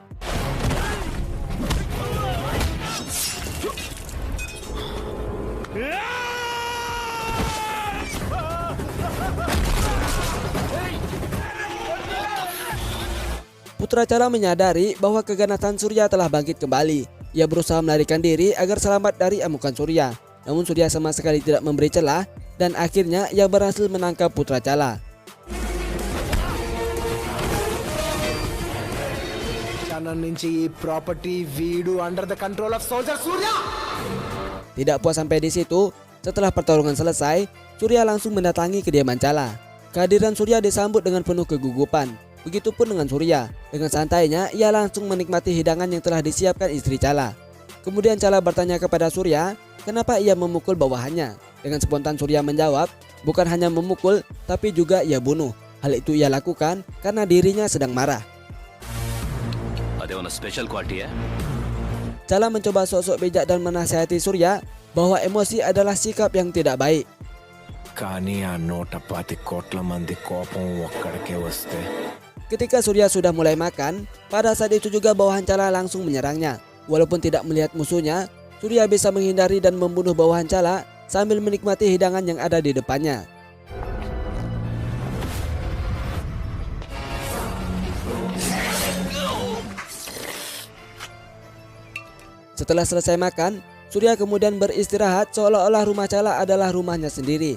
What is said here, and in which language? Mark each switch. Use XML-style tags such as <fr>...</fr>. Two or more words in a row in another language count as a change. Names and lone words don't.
<id>Putra Cala menyadari bahwa keganasan Surya telah bangkit kembali. Ia berusaha melarikan diri agar selamat dari amukan Surya. Namun Surya sama sekali tidak memberi celah dan akhirnya ia berhasil menangkap Putra Cala.</id> <te>క్షణం నుంచి ఈ ప్రాపర్టీ వీడు</te> <en>under the control of soldier</en> <te>సూర్య.</te> <id>Tidak puas sampai di situ, setelah pertarungan selesai, Surya langsung mendatangi kediaman Cala. Kehadiran Surya disambut dengan penuh kegugupan. Begitupun dengan Surya. Dengan santainya, ia langsung menikmati hidangan yang telah disiapkan istri Cala. Kemudian Cala bertanya kepada Surya, kenapa ia memukul bawahannya. Dengan spontan Surya menjawab, bukan hanya memukul, tapi juga ia bunuh. Hal itu ia lakukan karena dirinya sedang marah.</id> <te>అదేమన్నా</te> <en>special quality</en> <te>ya?</te> <id>Cala mencoba sok-sok bijak dan menasihati Surya bahwa emosi adalah sikap yang tidak baik.</id> <te>కానీ ఆ 110 కోట్ల మంది కోపం ఒక్కడికే వస్తే</te> <id>Ketika Surya sudah mulai makan, pada saat itu juga bawahan Cala langsung menyerangnya. Walaupun tidak melihat musuhnya, Surya bisa menghindari dan membunuh bawahan Cala sambil menikmati hidangan yang ada di depannya. Setelah selesai makan, Surya kemudian beristirahat seolah-olah rumah Cala adalah rumahnya sendiri.</id>